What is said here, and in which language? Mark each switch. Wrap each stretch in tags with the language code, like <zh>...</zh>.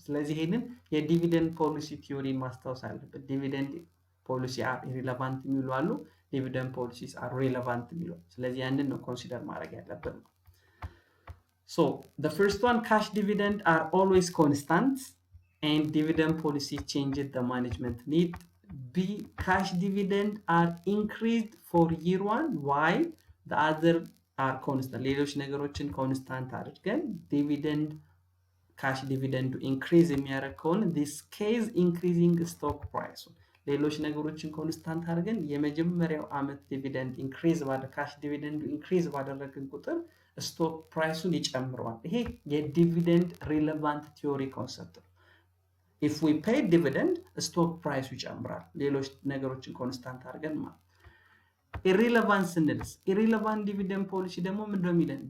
<am>ስለዚህ ይሄንን የዲቪደንድ ፖሊሲ ቲዮሪ ማስታወስ አለበት። ዲቪደንድ ፖሊሲ አር ኢሬሌቫንት የሚሉ አሉ፣ ዲቪደንድ ፖሊሲስ አር ሬሌቫንት የሚሉ። ስለዚህ ያንን ነው ኮንሲደር ማድረግ ያለብን።</am> <en>So, the first one, cash dividend are always constant and dividend policy changes the management need. B, cash dividend are increased for year one, while the other are constant.</en> <am>ሌሎች ነገሮችን ኮንስታንት አድርገን ዲቪደንድ ካሽ ዲቪደንዱ ኢንክሪዝ የሚያደርግ ከሆነ</am> <en>this case increasing stock price.</en> <am>ሌሎች ነገሮችን ኮንስታንት አድርገን የመጀመሪያው አመት ዲቪደንድ ኢንክሪዝ ካሽ ዲቪደንዱ ኢንክሪዝ ባደረግን ቁጥር ስቶክ ፕራይሱን ይጨምረዋል። ይሄ የዲቪደንድ ሪሌቫንት ቲዮሪ ኮንሰፕት ነው።</am> <en>if we pay dividend stock price</en> <am>ይጨምራል ሌሎች ነገሮችን ኮንስታንት አድርገን ማለት። irrelevant ስንልስ irrelevant dividend policy ደግሞ ምንድነው የሚለን?</am>